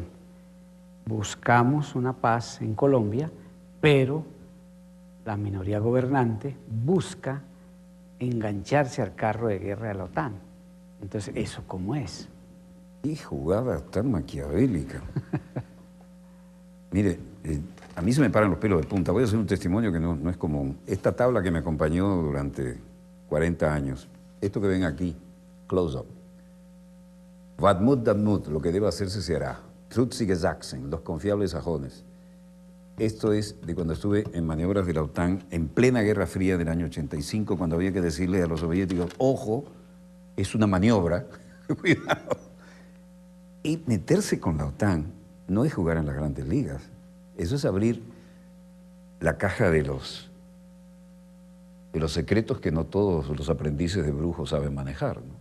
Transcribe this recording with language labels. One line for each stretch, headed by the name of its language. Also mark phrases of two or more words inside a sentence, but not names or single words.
Spanish: Buscamos una paz en Colombia, pero la minoría gobernante busca engancharse al carro de guerra de la OTAN. Entonces, ¿eso cómo es? ¡Qué jugada tan maquiavélica! Mire, a mí se me paran los pelos de punta. Voy a hacer un testimonio que no es común. Esta tabla que me acompañó durante 40 años, esto que ven aquí, close-up.
Dutch: Wat moet, dat moet,
Spanish: lo que debe hacerse se hará.
German: Trutzige Sachsen,
Spanish: los confiables sajones. Esto es de cuando estuve en maniobras de la OTAN en plena Guerra Fría del año 85, cuando había que decirle a los soviéticos, ojo, es una maniobra, cuidado. Y meterse con la OTAN no es jugar en las grandes ligas, eso es abrir la caja de los secretos que no todos los aprendices de brujos saben manejar, ¿no?